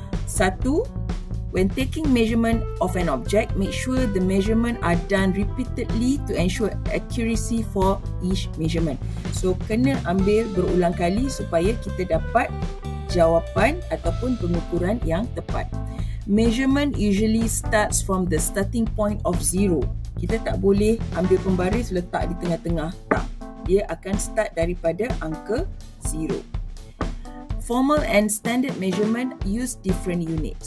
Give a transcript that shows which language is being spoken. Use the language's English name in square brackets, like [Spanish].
[English] Satu, when taking measurement of an object, make sure the measurement are done repeatedly to ensure accuracy for each measurement. [Malay] So, kena ambil berulang kali supaya kita dapat jawapan ataupun pengukuran yang tepat. [English] Measurement usually starts from the starting point of 0. [Malay] Kita tak boleh ambil pembaris letak di tengah-tengah. Tak. Dia akan start daripada angka 0. [English] formal and standard measurement use different units.